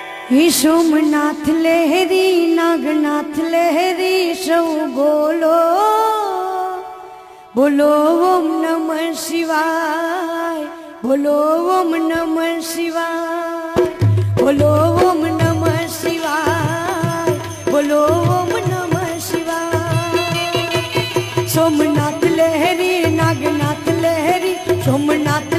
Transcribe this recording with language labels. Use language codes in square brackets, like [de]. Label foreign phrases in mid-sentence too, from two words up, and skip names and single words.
[hi] हे सोमनाथ लहरी नागनाथ लहरी सौ बोलो बोलो [sa] ओम नमः शिवाय [hi] बोलो [sa] ओम नमः शिवाय [hi] बोलो [sa] ओम नमः शिवाय [hi] बोलो [sa] ओम नमः शिवाय। [hi] सोमनाथ लहरी नागनाथ लहरी सोमनाथ